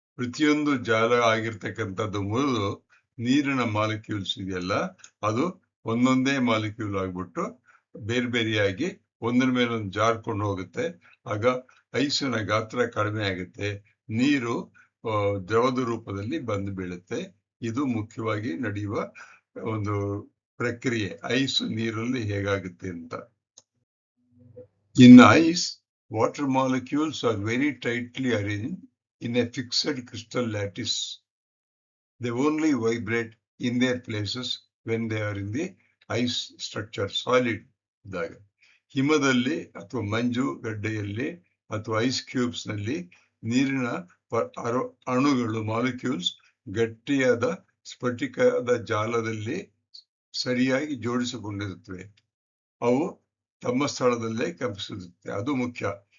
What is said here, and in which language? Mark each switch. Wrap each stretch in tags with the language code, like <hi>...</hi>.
<kn>ಪ್ರತಿಯೊಂದು ಜಾಲ ಆಗಿರ್ತಕ್ಕಂಥದ್ದು ಮುರಿದು ನೀರಿನ ಮಾಲಿಕ್ಯೂಲ್ಸ್ ಇದೆಯಲ್ಲ, ಅದು ಒಂದೊಂದೇ ಮಾಲಿಕ್ಯೂಲ್ ಆಗ್ಬಿಟ್ಟು ಬೇರೆ ಬೇರೆಯಾಗಿ ಒಂದರ ಮೇಲೆ ಒಂದು ಜಾರ್ಕೊಂಡು ಹೋಗುತ್ತೆ. ಆಗ ಐಸಿನ ಗಾತ್ರ ಕಡಿಮೆ ಆಗುತ್ತೆ, ನೀರು ದ್ರವದ ರೂಪದಲ್ಲಿ ಬಂದು ಬೀಳುತ್ತೆ. ಇದು ಮುಖ್ಯವಾಗಿ ನಡೆಯುವ ಒಂದು ಪ್ರಕ್ರಿಯೆ, ಐಸ್ ನೀರಲ್ಲಿ ಹೇಗಾಗುತ್ತೆ ಅಂತ.</kn> <en>In ice, water molecules are very tightly arranged in a fixed crystal lattice. They only vibrate in their places when they are in the ice structure, solid</en> <kn>ಇದ್ದಾಗ. ಹಿಮದಲ್ಲಿ ಅಥವಾ ಮಂಜು ಗಡ್ಡೆಯಲ್ಲಿ ಅಥವಾ ಐಸ್ ಕ್ಯೂಬ್ಸ್ ನಲ್ಲಿ ನೀರಿನ ಅಣುಗಳು, ಮಾಲಿಕ್ಯೂಲ್ಸ್ ಗಟ್ಟಿಯಾದ ಸ್ಫಟಿಕದ ಜಾಲದಲ್ಲಿ ಸರಿಯಾಗಿ ಜೋಡಿಸಿಕೊಂಡಿರುತ್ತವೆ. ಅವು ತಮ್ಮ ಸ್ಥಳದಲ್ಲೇ ಕಂಪಿಸುತ್ತೆ. ಅದು ಮುಖ್ಯ.</kn>